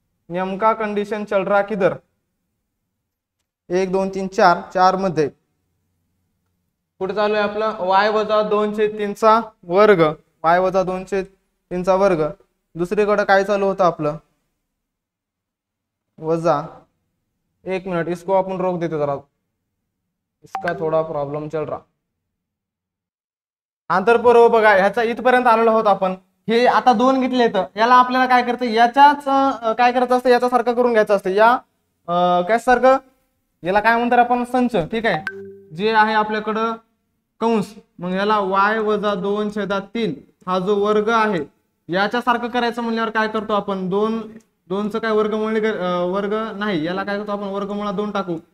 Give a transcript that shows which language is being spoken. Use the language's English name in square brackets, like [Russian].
[Marathi] नेमका [Hindi] कंडिशन चल रहा किधर, [Marathi] 1 2 3 4, 4 मध्ये कुठे चालू आहे आपलं y वजा 2/3चा वर्ग, y वजा 2/3चा वर्ग. दुसरीकडे काय चालू होतं आपलं वजा. [Hindi] एक मिनट इसको अपन रोक देते जरा, इसका थोड़ा प्रॉब्लेम चल रहा. [Marathi] आंतरपर्व बघा ह्याचा इथपर्यंत आलेलो आहोत आपण. हे आता 2 घेतले तर याला आपल्याला काय करतं याच्याच काय करायचं असतं, याच्या सारखं करून घ्यायचं असतं. या काय सारखं याला काय म्हणतात आपण संच, ठीक आहे, जे आहे आपल्याकडं कंस. मग याला y वजा 2/3 हा जो वर्ग आहे याच्या सारखं करायचं म्हणल्यावर काय करतो आपण 2चं काय वर्गमूळ वर्ग नाही, याला काय करतो आपण वर्गमूळा 2 टाकू.